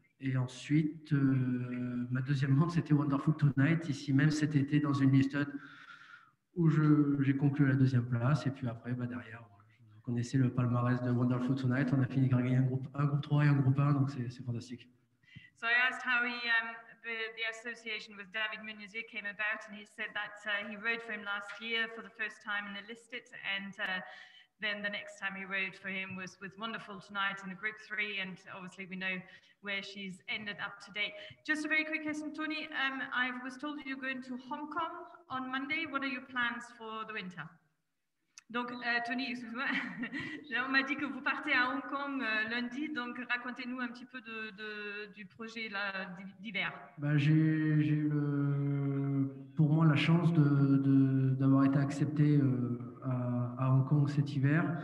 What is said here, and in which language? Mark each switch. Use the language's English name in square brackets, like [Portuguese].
[French] Et ensuite, ma deuxième montre, c'était Wonderful Tonight, ici même cet été, dans une listed, où j'ai conclu à la deuxième place. Et puis après, derrière, vous connaissez le palmarès de Wonderful Tonight. On a fini par gagner un groupe 3 et un groupe 1, donc c'est fantastique. [English] So I asked how the association with David Menuzier came about, and he said that he rode for him last year for the first time in a listed, and then the next time he rode for him was with Wonderful Tonight in a Group 3, and obviously we know where she's ended up to date. Just a very quick question, Tony. I was told you're going to Hong Kong on Monday. What are your plans for the winter? [French] Donc, Tony, excuse-moi, on m'a dit que vous partez à Hong Kong lundi, donc racontez-nous un petit peu du projet d'hiver. J'ai eu pour moi la chance d'avoir été accepté à Hong Kong cet hiver.